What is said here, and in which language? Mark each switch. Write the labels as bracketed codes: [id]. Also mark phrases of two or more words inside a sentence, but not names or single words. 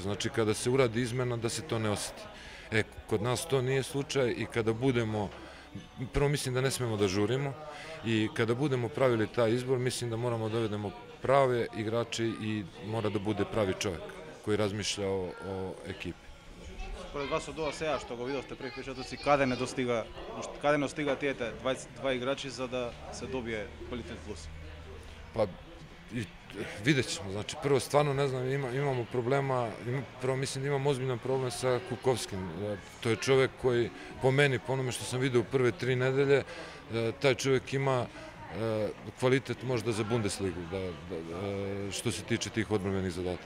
[sr] Znači kada se uradi izmena da se to ne oseti. Kod nas to nije slučaj i kada budemo, prvo mislim da ne smemo da žurimo i kada budemo pravili taj izbor, mislim da moramo da dovedemo prave igrače i mora da bude pravi čovjek koji razmišlja o ekipi. [mk] Според вас од ова сега што го видовте пред печатоци, каде не достига тие 22 играчи за да се добие квалитет плюс? [sr] Pa vidjet ćemo, znači prvo stvarno ne znam, imamo problema, prvo mislim da imamo ozbiljan problem sa Kukovskim. To je čovjek koji, po meni, po onome što sam vidio u prve 3 nedelje, taj čovjek ima kvalitet možda za Bundesligu, što se tiče tih odbrambenih zadataka.